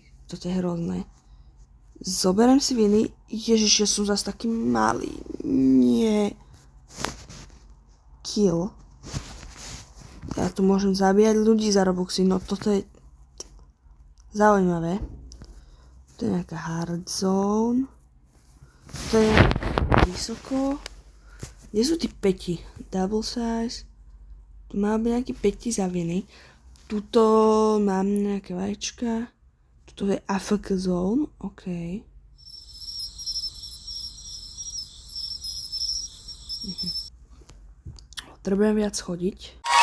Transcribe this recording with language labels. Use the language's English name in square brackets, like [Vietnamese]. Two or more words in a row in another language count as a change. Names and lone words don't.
[Slovak] Toto je hrozné. Zoberiem si viny. Ježiš, ja som zase taký malý. Nie. Kill. Ja tu môžem zabíjať ľudí za Robuxy, no toto je zaujímavé. To je nejaká [English] hard zone. [Slovak] To je vysoko. Kde sú tí peti? [English] Double size. [Slovak] Tu má byť nejaký peti za viny. Tuto mám nejaké vajíčka. Tuto je [English] AFK zone. [Slovak] OK. Potrebujem viac chodiť.